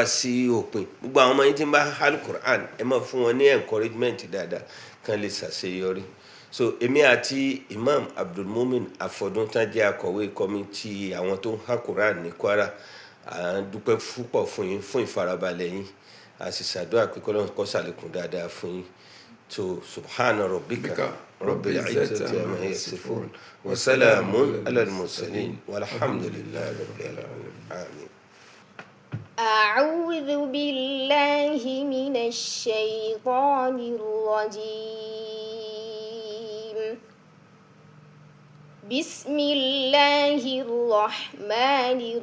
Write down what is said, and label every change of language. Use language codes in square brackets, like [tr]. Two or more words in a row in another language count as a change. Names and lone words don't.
[yo] sí òpin gbogbo àwọn ọmọ yín tí ń bá alukur'an ẹ máa fún wọn ní encouragement dáadáa kan lè ṣàṣeyọrí so èmi àti Imam Abdulmumin Afọdún tán jẹ́ akọ̀wé kọ́mítì àwọn tó ń ha Quran ní Kwara à ń dúpẹ́ púpọ̀ fún yín fún ìfarabalẹ̀ yín a sì ṣàdúrà pé kọ́lọ́run kó ṣàlékún dáadáa fún yín tó [ar] سبحان ربك رب العزة عما يصفون وسلام على المرسلين والحمد لله رب العالمين. أعوذ بالله من الشيطان الرجيم بسم الله الرحمن